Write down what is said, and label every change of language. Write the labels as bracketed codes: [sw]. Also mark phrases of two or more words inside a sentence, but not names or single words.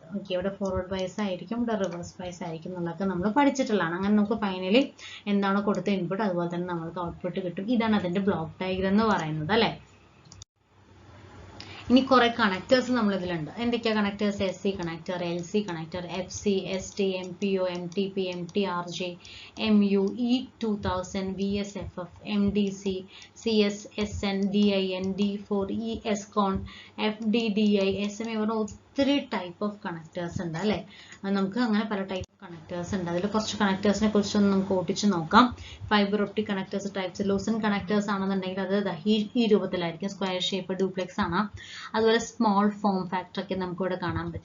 [ml] ഓക്കെ, ഇവിടെ [en] forward bias [ml] ആയിരിക്കും, ഇവിടെ [en] reverse bias [ml] ആയിരിക്കും എന്നുള്ളതൊക്കെ നമ്മൾ പഠിച്ചിട്ടുള്ളതാണ്. അങ്ങനെ നമുക്ക് ഫൈനലി എന്താണ് കൊടുത്ത ഇൻപുട്ട് അതുപോലെ തന്നെ നമ്മൾക്ക് ഔട്ട്പുട്ട് കിട്ടും. ഇതാണ് അതിന്റെ [en] block diagram [ml] എന്ന് പറയുന്നത് അല്ലെ. ഇനി കുറെ കണക്ടേഴ്സ് നമ്മൾ ഇതിലുണ്ട്. എന്തൊക്കെയാ കണക്ടേഴ്സ്? SC കണക്ടർ, LC കണക്ടർ, FC, ST, MPO, MTP, MTRJ, MU, E2000, VSFF, MDC, CS, SN, DIN, D4, ESCON, FDDI, SMA പറഞ്ഞ ഒത്തിരി [en] type of connectors [ml] ഉണ്ട് അല്ലെ. നമുക്ക് അങ്ങനെ പല [en] type connectors [ml] ഉണ്ട്. അതിൽ കുറച്ച് കണക്ടേഴ്സിനെ കുറിച്ചൊന്ന് നമുക്ക് ഓടിച്ച് നോക്കാം. [en] fiber optic connectors types. Lucent connectors [ml] ആണെന്നുണ്ടെങ്കിൽ അത് ഈ രൂപത്തിലായിരിക്കും, [en] square shape, [ml] ഡ്യൂപ്ലെക്സ് ആണ്. അതുപോലെ [en] small form factor [ml] ഒക്കെ നമുക്ക് ഇവിടെ കാണാൻ പറ്റും.